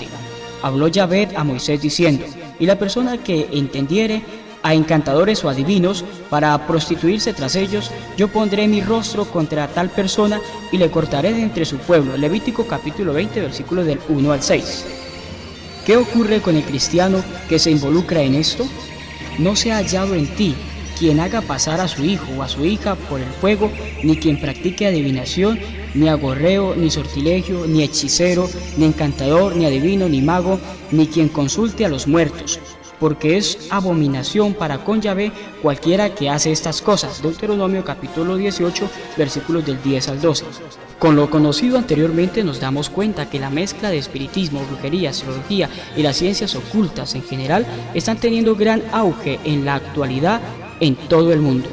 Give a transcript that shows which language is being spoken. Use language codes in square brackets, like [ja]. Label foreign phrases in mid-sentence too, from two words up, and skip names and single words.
[es] Habló Yahvé a Moisés diciendo: y la persona que entendiere a encantadores o adivinos para prostituirse tras ellos, yo pondré mi rostro contra tal persona y le cortaré de entre su pueblo. Levítico capítulo 20, versículos del 1 al 6. ¿Qué ocurre con el cristiano que se involucra en esto? No se ha hallado en ti quien haga pasar a su hijo o a su hija por el fuego, ni quien practique adivinación, ni agorreo, ni sortilegio, ni hechicero, ni encantador, ni adivino, ni mago, ni quien consulte a los muertos, porque es abominación para con Yahvé cualquiera que hace estas cosas. Deuteronomio capítulo 18, versículos del 10 al 12. Con lo conocido anteriormente nos damos cuenta que la mezcla de espiritismo, brujería, astrología y las ciencias ocultas en general están teniendo gran auge en la actualidad en todo el mundo.